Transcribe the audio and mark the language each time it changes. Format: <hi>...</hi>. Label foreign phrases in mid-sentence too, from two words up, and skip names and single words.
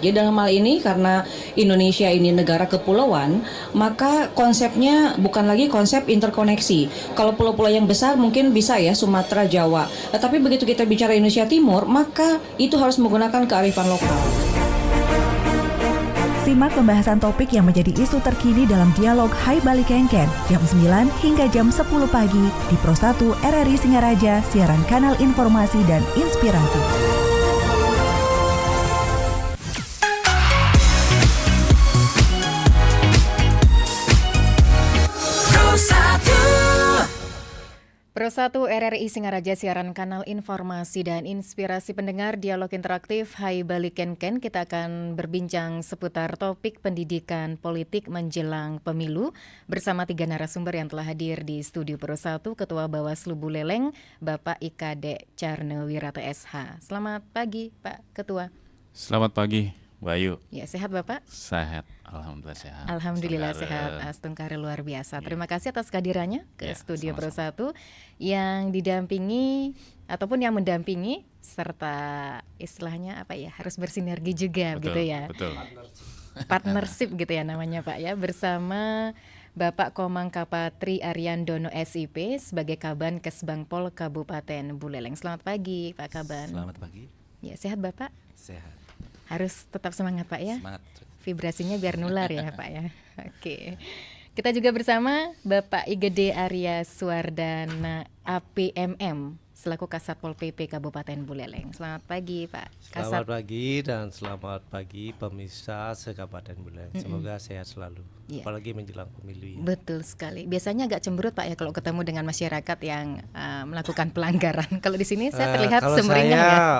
<id>Jadi dalam hal ini karena Indonesia ini negara kepulauan, maka konsepnya bukan lagi konsep interkoneksi. Kalau pulau-pulau yang besar mungkin bisa ya Sumatera, Jawa. Tetapi begitu kita bicara Indonesia Timur, maka itu harus menggunakan kearifan lokal. Simak pembahasan topik yang menjadi isu terkini dalam dialog Hai Bali Kenken jam 9 hingga jam 10 pagi di Pro 1 RRI Singaraja, siaran kanal informasi dan inspirasi. Pro 1 RRI Singaraja, siaran kanal informasi dan inspirasi pendengar dialog interaktif Hai Bali Kenken. Kita akan berbincang seputar topik pendidikan politik menjelang pemilu bersama 3 narasumber yang telah hadir di studio Pro 1, Ketua Bawaslu Buleleng, Bapak Ikade Carne Wirata SH. Selamat pagi Pak Ketua. Selamat pagi Bayu. Ya, sehat Bapak? Sehat, alhamdulillah sehat. Alhamdulillah sehat, Astungkare luar biasa. Terima kasih atas kehadirannya ke studio Pro 1 yang didampingi ataupun yang mendampingi serta istilahnya apa ya, harus bersinergi juga gitu ya. Betul. Partnership gitu ya namanya Pak ya, bersama Bapak Komang Kapatri Ariandono SIP sebagai Kaban Kesbangpol Kabupaten Buleleng. Selamat pagi Pak Kaban. Selamat pagi. Ya, sehat Bapak? Sehat. Harus tetap semangat Pak ya. Semangat. Vibrasinya biar nular ya Pak ya. Oke. Kita juga bersama Bapak Igede Arya Suardana APMM selaku Kasatpol PP Kabupaten Buleleng. Selamat pagi Pak Kasat. Selamat pagi dan selamat pagi pemirsa se-Kabupaten Buleleng. Semoga sehat selalu. Iya. Apalagi menjelang pemilu ya. Betul sekali. Biasanya agak cemberut Pak ya kalau ketemu dengan masyarakat yang melakukan pelanggaran. Kalau di sini saya terlihat kalau sumringah saya ya.</id>